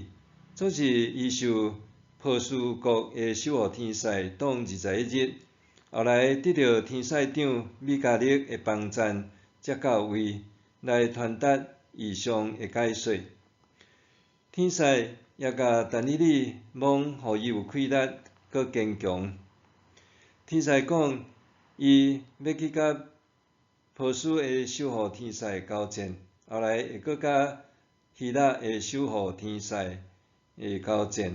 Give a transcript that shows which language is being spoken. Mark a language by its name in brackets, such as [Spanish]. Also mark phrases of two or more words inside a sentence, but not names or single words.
[Min Nan Chinese] 总是伊受波斯国的守护天使当21日，后来得到天使长米迦勒的帮赞，才到位来传达异象的解说。天使也甲但以理望，互伊有气力，搁坚强。天使讲，伊要去甲波斯的守护天使交战，后来会搁甲希腊的守护天使交战。